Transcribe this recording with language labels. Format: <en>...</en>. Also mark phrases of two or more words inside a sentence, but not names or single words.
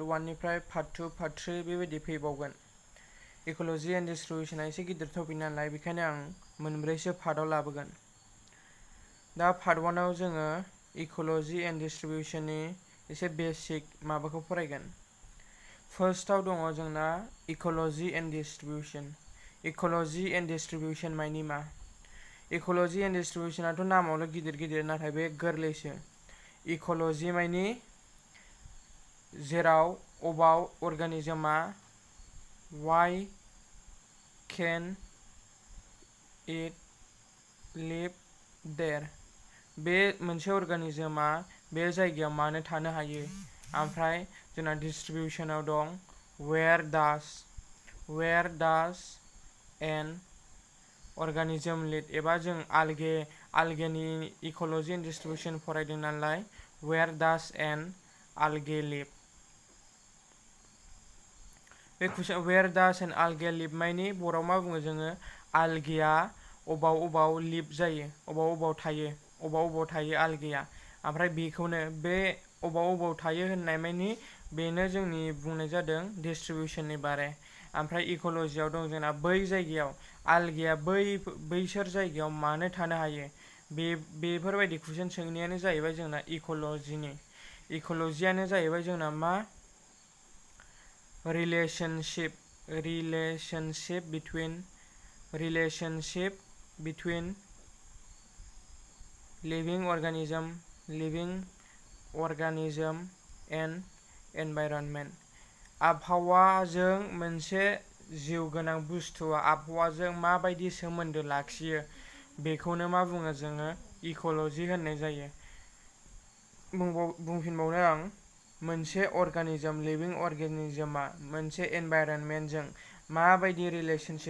<brx>1 निफ्राय पार्ट 2 पार्ट 3 बेबायदि फैबावगोन</brx> <en>ecology and distribution</en> <brx>एसे गिदिर टपिक नालाय बेखायनो आं मोनब्रैसो पार्टआव लाबोगोन दा पार्ट 1 आव जोङो</brx> <en>ecology and distribution</en> <brx>नि एसे बेसिक माबाखौ फरायगोन फार्स्टआव दङ जोंना</brx> <en>ecology and distribution ecology and distribution</en> <brx>मायनि मा</brx> <en>ecology and distribution-आथ'</en> <brx>नामावल' गिदिर गिदिर नाथाय बे गोरलैसो इकोलॉजी मायनि जेराव अबाव अर्गानिजमा</brx> <en>why can it live there</en> <brx>बे मोनसे अर्गानिजमा बे जायगायाव मानो थानो हायो ओमफ्राय जोंना डिस्ट्रीब्यूशनाव दं</brx> <en>where does an organism live</en> <brx>एबा जों</brx> <en>algae नि ecology and distribution</en> <brx>फरायदों नालाय</brx> <en>where does an algae live</en> <brx>बे कुइसन</brx> <en>where does an algae live</en> <brx>मायनि बर'आव मा बुङो जोङो algae अबाव लिभ जायो अबाव थायो algae ओमफ्राय बेखौनो बे अबाव थायो होननाय मायनि बेनो जोंनि बुंनाय जादों डिस्ट्रीब्यूशन नि बारे ओमफ्राय इकोलॉजीआव दं जोंना बै जायगायाव algae बैसोर जायगायाव मानो थानो हायो बेफोरबायदि कुइसन सोंनायानो जाहैबाय जोंना इकोलॉजीआनो जाहैबाय जोंना मा</brx> <en>relationship between living organism and environment</en> <brx>आबहावाजों मोनसे जिउ गोनां बुस्थुआ आबहावाजों माबायदि सोमोन्दो लाखियो बेखौनो मा बुङो जोङो इकोलॉजी होननाय जायो बुंफिनबावनो आं मोनसे</brx> <en>living organism-आ</en> <brx>मोनसे एनवायरनमेन्टजों माबायदि रिलेशनशिप</brx>